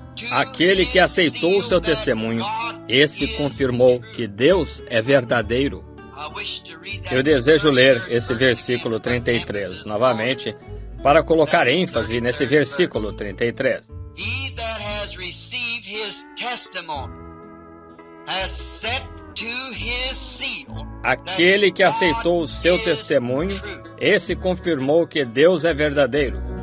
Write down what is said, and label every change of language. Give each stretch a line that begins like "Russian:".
Portuguese: Aquele que aceitou o seu testemunho, esse confirmou que Deus é verdadeiro. Eu desejo ler esse versículo 33 novamente, para colocar ênfase nesse versículo 33.
English: He that has received his testimony has set to his seal.
Portuguese: Aquele que aceitou o seu testemunho, esse confirmou que Deus é verdadeiro.